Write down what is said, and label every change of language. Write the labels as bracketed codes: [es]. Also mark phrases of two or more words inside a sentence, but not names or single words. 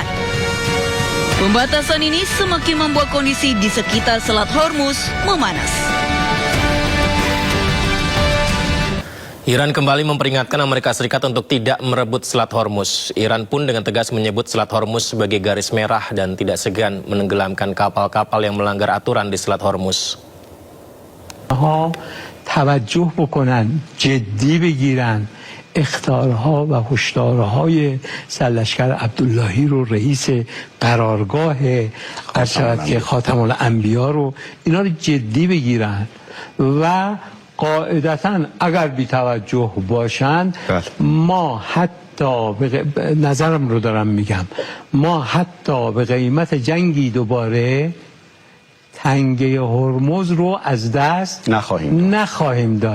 [id] Pembatasan ini semakin membuat kondisi di sekitar Selat Hormuz memanas. Iran kembali memperingatkan Amerika Serikat untuk tidak merebut Selat Hormuz. Iran pun dengan tegas menyebut Selat Hormuz sebagai garis merah dan tidak segan menenggelamkan kapal-kapal yang melanggar aturan di Selat Hormuz. [fa] توجه بکنن جدی بگیرن اخطارها و هشدارهای سرلشکر عبداللهی رو رئیس قرارگاه ارشد که خاتم الانبیا رو اینا رو جدی بگیرن و قاعدتا اگر بی توجه باشن ما حتی نظرم رو دارم میگم ما حتی به قیمت جنگی دوباره تنگه هرمز رو از دست نخواهیم داد.